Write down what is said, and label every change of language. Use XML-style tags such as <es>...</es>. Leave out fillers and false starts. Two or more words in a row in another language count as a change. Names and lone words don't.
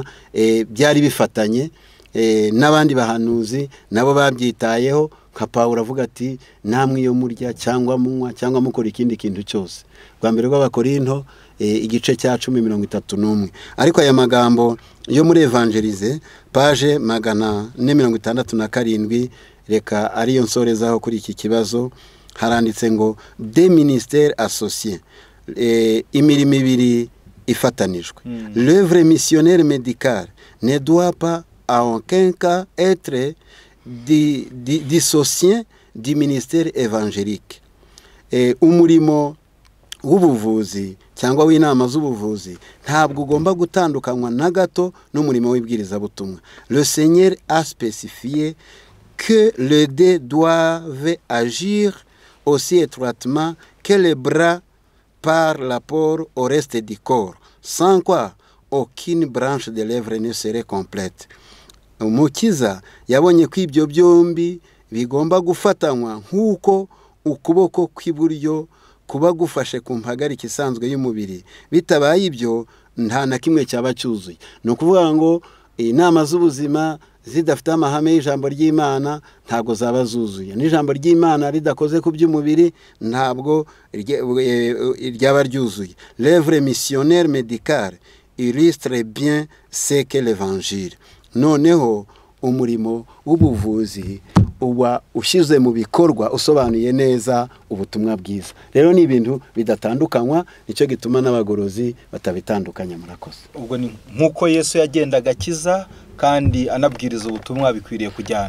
<rw>Byari bifatanye n'abandi bahanuzi nabo babyitayeho, nka Pawulo avuga ati namwe iyo murya cyangwa munywa cyangwa mukora ikindi kintu cyose. Bwa mbere rw'Abakorinto igice cya 10:31. Ariko aya magambo yo muri Evangelize page 467, reka ariyo nsorezaho kuri iki kibazo. Haranditse ngo</rw> <fr>des ministères associés,</fr> <rw>imirimo ibiri ifatanijwe.</rw> <fr>L'œuvre missionnaire médicale ne doit pas à aucun cas être dissociée du ministère évangélique.</fr> <rw>Umurimo w'ubuvuzi cyangwa w'inama z'ubuvuzi ntabwo ugomba gutandukanywa na gato n'umurimo w'ibwirizabutumwa.</rw> <fr>Le Seigneur a spécifié que les deux doivent agir aussi étroitement que les bras par rapport au reste du corps, sans quoi aucune branche de l'œuvre ne serait complète.</fr> <rw>umukiza yabonye ko ibyo byombi bigomba gufatanywa nk'uko ukuboko kw'iburyo kuba gufashe ku mpagarike isanzwe y'umubiri. Bitabaye ibyo nta na kimwe cyaba cyuzuye. Ni ukuvuga ngo inama z'ubuzima zidafite amahame y'ijambo ry'Imana ntabwo zaba zuzuye. N'ijambo ry'Imana ridakoze ku by'umubiri ntabwo ryaba ryuzuye.</rw> <fr>L'œuvre missionnaire médicale illustre bien ce que l'évangile.</fr> <rw>Noneho umurimo w'ubuvuzi uba ushyize mu bikorwa usobanuye neza ubutumwa bwiza. Rero ni ibintu bidatandukanywa, nicyo gituma n'abagorozi batabitandukanya. Murakoze. Ubwo ni nk'uko Yesu yagendaga akiza kandi anabwiriza ubutumwa bikwiriye kujyana.</rw>